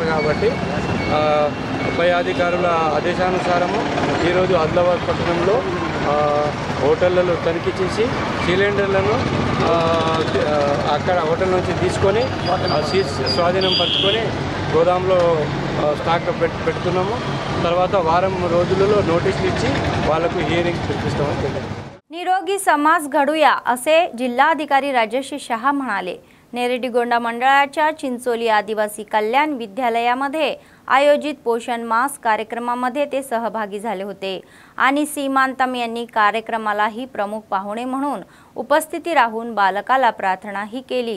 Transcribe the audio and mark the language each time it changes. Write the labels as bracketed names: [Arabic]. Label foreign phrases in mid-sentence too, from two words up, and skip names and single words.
[Telugu] కాబట్టి పై అధికారుల ఆదేశానుసారము ఈరోజు ఆదిలాబాద్ పట్టణంలో హోటళ్లలో తనిఖీ చేసి సిలిండర్లను అక్కడ హోటల్ నుంచి తీసుకొని స్వాధీనం పరుచుకొని గోదాంలో స్టాక్ పెడుతున్నాము. తర్వాత వారం రోజులలో నోటీసులు ఇచ్చి వాళ్ళకు హియరింగ్ పిలిపిస్తామని తెలియదు. [Marathi] निरोगी समाज घडूया असे जिल्हाधिकारी राजेश शहा म्हणाले. नेरडीगोंडा मंडळाच्या चिंचोली आदिवासी कल्याण विद्यालयामध्ये आयोजित पोषण मास कार्यक्रमामध्ये ते सहभागी झाले होते आणि सीमांतम यांनी कार्यक्रमालाही प्रमुख पाहुणे म्हणून उपस्थिती राहून बालकाला प्रार्थनाही केली.